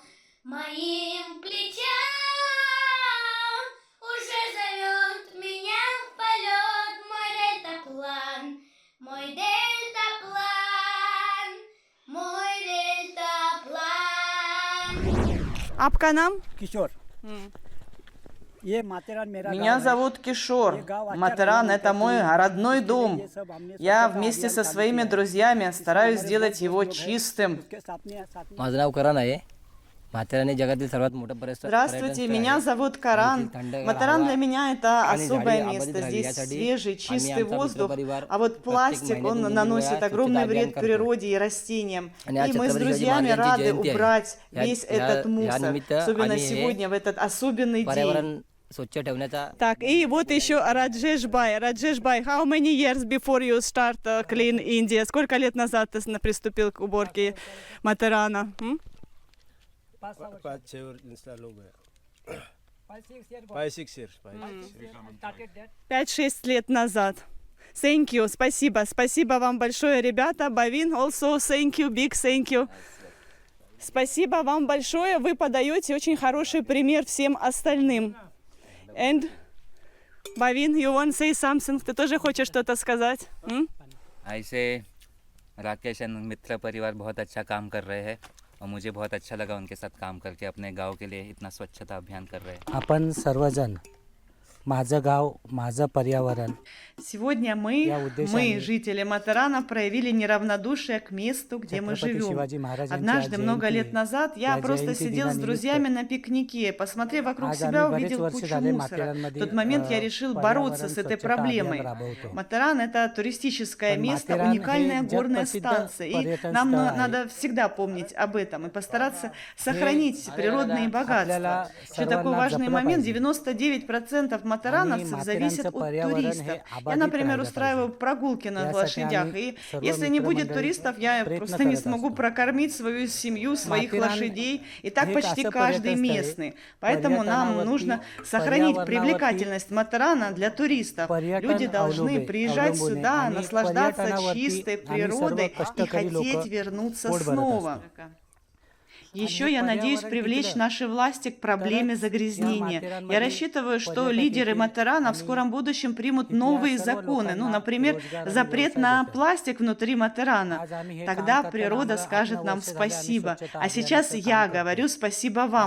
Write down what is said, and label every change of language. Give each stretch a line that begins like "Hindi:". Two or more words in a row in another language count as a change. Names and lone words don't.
Russian: Моим плечам уже зовет меня в полет мой дельтаплан, мой дельтаплан. Апканам?
Hindi: किशोर ये माथेरान मेरा
Russian: Меня
Hindi: गाँव है।
Russian: зовут Кишор. Матеран – это мой родной дом. Я вместе со своими друзьями стараюсь сделать его чистым.
Hindi: उसके सामने
Marathi: माझं नाव करण आहे माथेरान हे जगातील सर्वात मोठं पर्यटन
Russian: Здравствуйте, меня зовут Каран. Матеран для меня – это особое место. Здесь свежий, чистый воздух, а вот пластик, он наносит огромный вред природе и растениям. И мы с друзьями рады убрать весь этот мусор, особенно сегодня, в этот особенный день.
Marathi: स्वच्छ ठेवण्याचा
Russian: Так, и вот еще Раджеш Бай. Раджеш Бай,
English: how many years before you start clean India?
Russian: Сколько лет назад ты приступил к уборке Матерана?
Hindi: 5-6 इंस्टॉल हो गया 5-6 years
Russian: 5-6 лет назад.
English: Thank you,
Russian: спасибо. Спасибо вам большое, ребята. Бавин,
English: also thank you, big thank you.
Russian: Спасибо вам большое. Вы подаете очень хороший пример всем остальным.
English: And Бавин, you want to say something?
Russian: Ты тоже хочешь что-то сказать?
Hindi: ऐसे राकेश एंड मित्र परिवार बहुत अच्छा काम कर रहे हैं और मुझे बहुत अच्छा लगा उनके साथ काम करके अपने गांव के लिए इतना स्वच्छता अभियान कर रहे हैं.
Marathi: आपण सर्वजण माझं गाव माझं पर्यावरण
Russian: Сегодня Я мы, жители Матерана, проявили неравнодушие к месту, где мы Шиваджи живем. Махараджа Однажды, Джаянти, много лет назад, я Я просто Джаянти сидел с Дина друзьями на пикнике, посмотрев вокруг Аз себя,
Marathi: आम्ही बरेच
Russian: увидел
Marathi: वर्ष
Russian: кучу
Marathi: झाले
Russian: мусора. В
Marathi: माथेरानमध्ये,
Russian: тот момент я решил бороться с этой
Marathi: पर्यावरण स्वच्छता
Russian: проблемой.
Marathi: अभियान राबवतो.
Russian: Матеран – это туристическое
Marathi: पण
Russian: место, Матеран уникальная
Marathi: हे
Russian: горная
Marathi: जगप्रसिद्ध
Russian: станция. И
Marathi: पर्यटन
Russian: нам
Marathi: स्थळ आहे.
Russian: надо всегда помнить об этом и постараться сохранить природные богатства.
Marathi: आपल्याला
Russian: Еще такой
Marathi: सर्वांना
Russian: важный
Marathi: जपलं
Russian: момент –
Marathi: पाहिजे.
Russian: 99% матерановцев
Marathi: आणि
Russian: зависят
Marathi: माथेरानचं
Russian: от
Marathi: पर्यावरण
Russian: туристов.
Marathi: हे
Russian: Я,
Marathi: अबाधित
Russian: например,
Marathi: राहिलं
Russian: устраиваю
Marathi: पाहिजे.
Russian: прогулки на
Marathi: यासाठी
Russian: лошадях.
Marathi: आम्ही
Russian: И
Marathi: सर्व
Russian: если не будет
Marathi: मित्रमंडळी
Russian: туристов, я
Marathi: प्रयत्न
Russian: просто не
Marathi: करत
Russian: смогу
Marathi: असतो.
Russian: прокормить свою семью, своих Матеран лошадей. И так
Marathi: हे
Russian: почти
Marathi: असं
Russian: каждый
Marathi: पर्यटन स्थळ आहे,
Russian: местный. Поэтому нам
Marathi: पर्यटनावरती-
Russian: нужно сохранить
Marathi: पर्यावरणावरती
Russian: привлекательность Матерана для туристов.
Marathi: पर्यटन
Russian: Люди должны
Marathi: अवलंबून-
Russian: приезжать
Marathi: अवलंबून आहे.
Russian: сюда,
Marathi: आणि
Russian: наслаждаться
Marathi: पर्यटनावरती
Russian: чистой
Marathi: आम्ही सर्व
Russian: природой и
Marathi: कष्टकरी लोक
Russian: хотеть вернуться
Marathi: पोट भरत
Russian: снова.
Marathi: असतो.
Russian: Еще я надеюсь привлечь наши власти к проблеме загрязнения. Я рассчитываю, что лидеры Матерана в скором будущем примут новые законы, ну, например, запрет на пластик внутри Матерана. Тогда природа скажет нам спасибо. А сейчас я говорю спасибо вам.